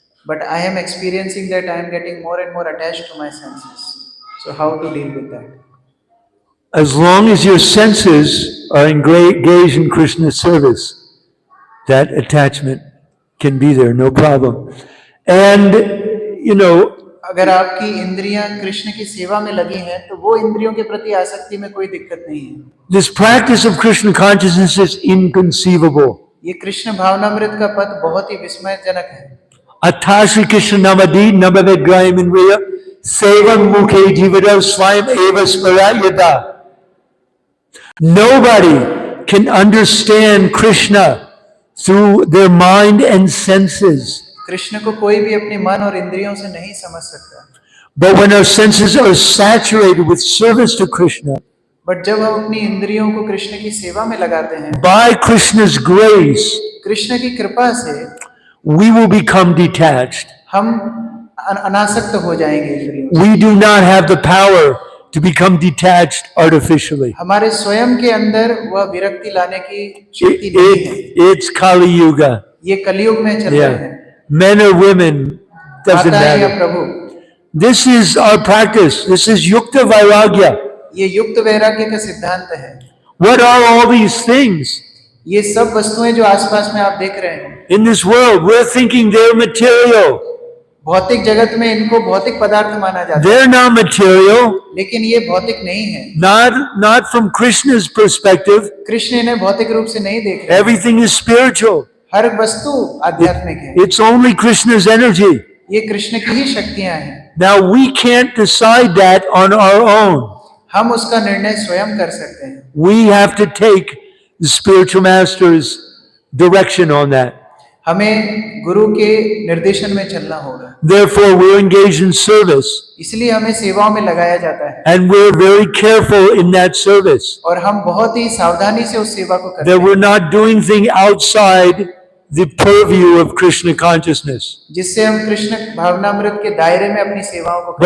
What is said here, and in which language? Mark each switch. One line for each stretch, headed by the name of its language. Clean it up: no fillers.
English: But I am experiencing that I am getting more and more attached to my senses. So how to deal with that? As long as your senses are engaged in Krishna's service, that attachment can be there, no problem. And, you know,
Hindi: अगर आपकी इंद्रियां कृष्ण की सेवा में लगी हैं तो वो इंद्रियों के प्रति आसक्ति में कोई दिक्कत नहीं है.
English: this practice of Krishna consciousness is inconceivable.
Hindi: ये कृष्ण भावनामृत का पद बहुत ही विस्मयजनक है.
Sanskrit: Atashi Krishna namadi namavigrayam inriya sevam mukhe jivada swayam eva smarayada.
English: Nobody can understand Krishna through their mind and senses.
Hindi: Krishna को कोई भी अपने मन और इंद्रियों से नहीं समझ सकता.
English: But when our senses are saturated with service to Krishna,
Hindi: but जब हम अपनी इंद्रियों को कृष्ण की सेवा में लगाते हैं,
English: by Krishna's grace,
Hindi: कृष्ण की कृपा से
English: we will become detached.
Hindi: हम अनासक्त हो जाएंगे इंद्रियों से.
English: We do not have the power to become detached artificially.
Hindi: हमारे स्वयं के अंदर वह विरक्ति लाने की शक्ति नहीं है.
English: It's Kali Yuga.
Hindi: ये कलयुग में चल रहे हैं.
English: Men or women, doesn't
Hindi: माता है या
English: matter.
Hindi: Prabhu,
English: This is our practice. This is Yukta Vairagya.
Hindi: ये युक्त वैराग्य का सिद्धांत है.
English: What are all these things?
Hindi: ये सब वस्तुएं जो आसपास में आप देख रहे हैं,
English: In this world, we're thinking they're material.
Hindi: भौतिक जगत में इनको भौतिक पदार्थ माना जाता है,
English: They're not material.
Hindi: लेकिन ये भौतिक नहीं है.
English: Not from Krishna's perspective.
Hindi: Krishna इन्हें भौतिक रूप से नहीं देख रहे.
English: Everything is spiritual.
Hindi: हर वस्तु आध्यात्मिक है.
English: It's only Krishna's energy.
Hindi: ये कृष्ण की ही शक्तियां हैं.
English: Now we can't decide that on our own.
Hindi: हम उसका निर्णय स्वयं कर सकते हैं.
English: We have to take the spiritual master's direction on that.
Hindi: हमें गुरु के निर्देशन में चलना होगा,
English: Therefore, we're engaged in service,
Hindi: इसलिए हमें सेवाओं में लगाया जाता है
English: and we're very careful in that service
Hindi: और हम बहुत ही सावधानी से उस सेवा को करते
English: that
Hindi: हैं,
English: we're not doing things outside the purview of Krishna consciousness.
Hindi: जिससे हम कृष्ण भावनामृत के दायरे में अपनी सेवाओं को करें।